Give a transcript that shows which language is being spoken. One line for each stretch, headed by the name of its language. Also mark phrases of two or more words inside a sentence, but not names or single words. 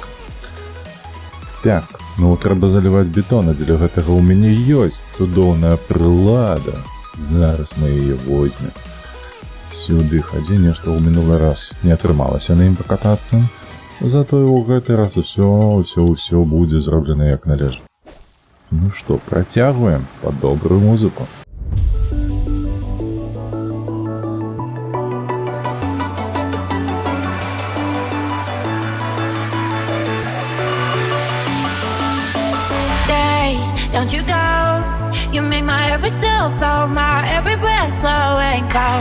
Belarusian: Так, ну трэба заліваць бетон, а дзеля гэтага ў мяне ёсць цудоўная прылада. Зараз мы яе возьмем. Сюды хадзі, нешта ў мінулы раз не атрымалася на ім пакатацца. Затое ў гэты раз усё будзе зроблена як належыць. Ну што, працягваем пад добрую музыку.
English: Don't you go. You make my every cell flow, my every breath slow and cold.